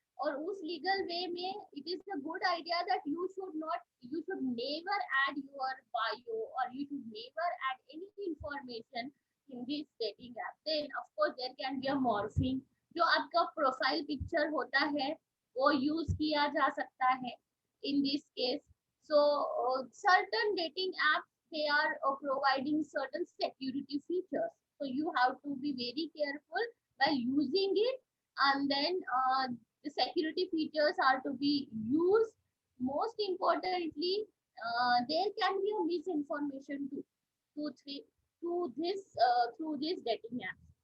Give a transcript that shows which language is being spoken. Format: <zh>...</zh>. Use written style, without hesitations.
<hi>और उस</hi> <en>Legal way में it is a good idea that you should never add your bio, or you should never add any information in this dating app. Then of course there can be a morphing,</en> <hi>जो आपका profile picture होता है वो use किया जा सकता है</hi> <en>in this case. So certain dating apps, they are providing certain security features, so you have to be very careful while using it. And then the security features are to be used. Most importantly, there can be a misinformation too through this dating app.</en>